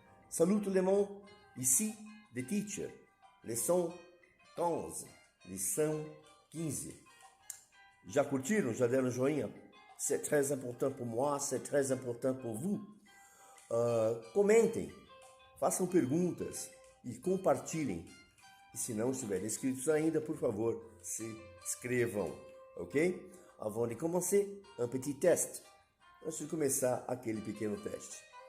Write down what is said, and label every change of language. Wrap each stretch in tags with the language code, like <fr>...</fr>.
<fr>Salut tout le monde, ici The Teacher,</fr> <pt>leção 15, lição 15. Já curtiram? Já deram joinha?</pt> <fr>C'est très important pour moi, c'est très important pour vous.</fr> <pt>Comentem, façam perguntas e compartilhem. E se não estiverem inscritos ainda, por favor, se inscrevam, ok?</pt> <fr>Avant de commencer, un petit test.</fr> <pt>Antes de começar aquele pequeno teste.</pt>